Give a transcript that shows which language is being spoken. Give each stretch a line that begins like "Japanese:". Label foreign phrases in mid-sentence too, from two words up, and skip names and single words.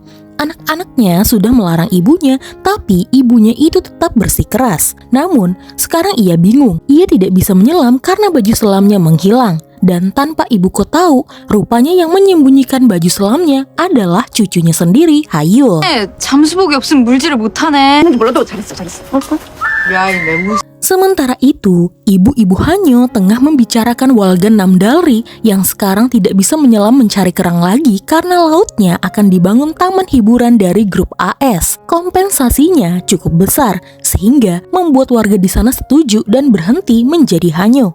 Indonesian: Anak-anaknya sudah melarang ibunya, tapi ibunya itu tetap bersikeras. Namun, sekarang ia bingung. Ia tidak bisa menyelam karena baju selamnya menghilang. Dan tanpa ibuko tahu, rupanya yang menyembunyikan baju selamnya adalah cucunya sendiri, Hayul.
Korean: 잠수복이 없으면 물질을 못하네. 몰라도 잘했어. 야, 이 매무.
Indonesian: Sementara itu, ibu-ibu Hanyo tengah membicarakan Walgan Namdalri yang sekarang tidak bisa menyelam mencari kerang lagi karena lautnya akan dibangun taman hiburan dari grup AS. Kompensasinya cukup besar, sehingga membuat warga di sana setuju dan berhenti menjadi Hanyo.